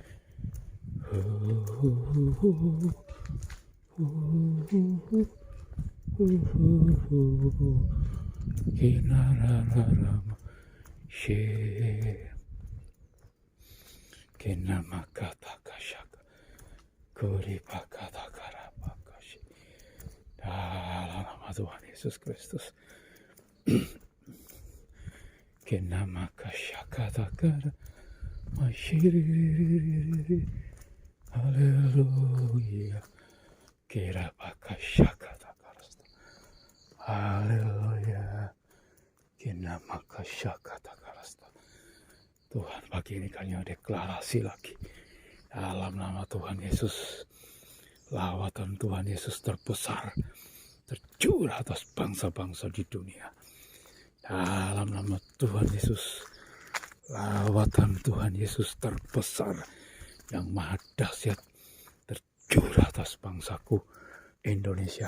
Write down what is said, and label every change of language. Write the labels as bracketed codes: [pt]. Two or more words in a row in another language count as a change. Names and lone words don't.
[id] Kenara Kenamakata kashaka kuripakata karapakashi. Dalam nama Tuhan Yesus Kristus. Kenamakashakata kara mashiri. Haleluya. Kirapakashakata karasta. Haleluya. Kenamakashakata karasta. Tuhan, pagi ini kami deklarasi lagi dalam nama Tuhan Yesus. Lawatan Tuhan Yesus terbesar tercurah atas bangsa-bangsa di dunia. Dalam nama Tuhan Yesus, lawatan Tuhan Yesus terbesar yang maha dahsyat tercurah atas bangsaku Indonesia.